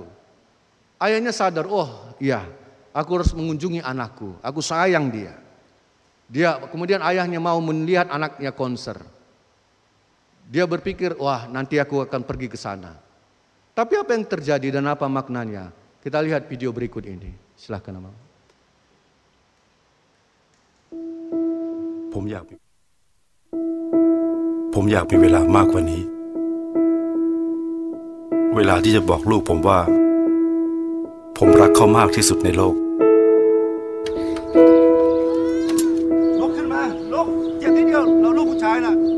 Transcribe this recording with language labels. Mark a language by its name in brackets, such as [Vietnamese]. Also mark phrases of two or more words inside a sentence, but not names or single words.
[Indonesian] Ayahnya sadar, oh iya, aku harus mengunjungi anakku, aku sayang dia. Kemudian ayahnya mau melihat anaknya konser. Dia berpikir, wah nanti aku akan pergi ke sana. Tapi apa yang terjadi dan apa maknanya? Kita lihat video berikut ini. Silahkan, Mama. [Thai] ผมอยากมีเวลามากกว่านี้เวลาที่จะบอกลูกผมว่าผมรักเขามากที่สุดในโลกลุกขึ้นมาลุกเจ็บนิดเดียวเราลูกผู้ชายน่ะ